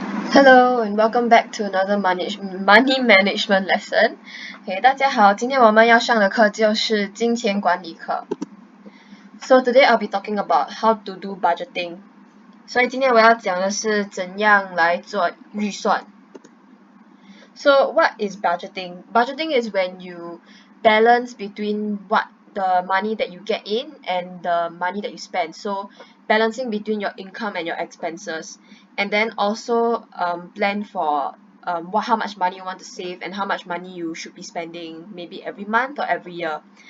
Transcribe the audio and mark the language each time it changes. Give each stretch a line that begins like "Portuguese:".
English: Hello and welcome back to another money management lesson.
Chinese: 大家好，今天我们要上的课就是金钱管理课。
English: So today I'll be talking about how to do budgeting.
Chinese: 所以今天我要讲的是怎样来做预算。
English: So what is budgeting? Budgeting is when you balance between what the money that you get in and the money that you spend. So balancing between your income and your expenses, and then also plan for how much money you want to save and how much money you should be spending maybe every month or every year.